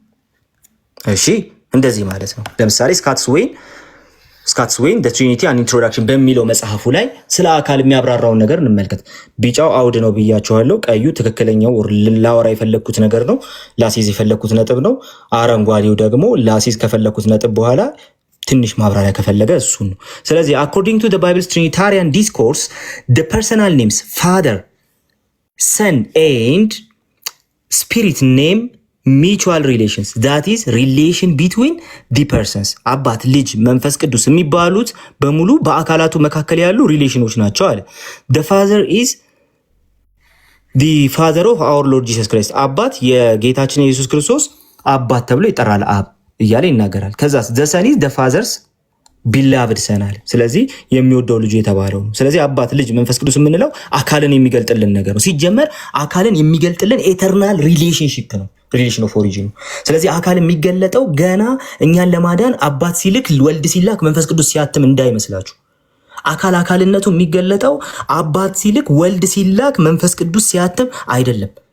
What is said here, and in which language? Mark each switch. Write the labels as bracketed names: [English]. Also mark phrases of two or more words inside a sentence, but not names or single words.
[Amharic] እሺ እንደዚህ ማለት ነው። ለምሳሌ ስካትስ ዌይን The Trinity and Introduction በሚለው መጽሐፉ ላይ ስለ አካል የሚያብራራውን ነገር እንመልከት። ቢጫው አውድ ነው ብያቸዋለሁ። ቀዩ ትክክለኛው ላወራ የፈለግኩት ነገር ነው፣ ላሲዝ የፈለግኩት ነጥብ ነው። አረንጓዴው ደግሞ ላሲዝ ከፈለግኩት ነጥብ በኋላ ትንሽ ማብራሪያ ከፈለገ እሱን ነው። ስለዚህ [English] according to the Bible's Trinitarian discourse, the personal names Father, Son and Spirit name mutual relations, that is relation between the persons. [Amharic] አባት፣ ልጅ፣ መንፈስ ቅዱስ የሚባሉት በሙሉ በአካላቱ መካከል ያሉ ሪሌሽኖች ናቸው አለ። [English] The Father is the Father of our Lord Jesus Christ. [Amharic] አባት የጌታችን የኢየሱስ ክርስቶስ አባት ተብሎ ይጠራል። አብ እያለ ይናገራል። ከዛስ [English] the son is the father's beloved son [Amharic] አለ። ስለዚህ የሚወደው ልጁ የተባለው ነው። ስለዚህ አባት፣ ልጅ፣ መንፈስ ቅዱስ የምንለው አካልን የሚገልጥልን ነገር ነው። ሲጀመር አካልን የሚገልጥልን [English] eternal relationship [Amharic] ነው፣ [English] relation of origin [Amharic] ነው። ስለዚህ አካል የሚገለጠው ገና እኛን ለማዳን አባት ሲልክ፣ ወልድ ሲላክ፣ መንፈስ ቅዱስ ሲያትም እንዳይመስላችሁ። አካልነቱ የሚገለጠው አባት ሲልክ፣ ወልድ ሲላክ፣ መንፈስ ቅዱስ ሲያትም አይደለም።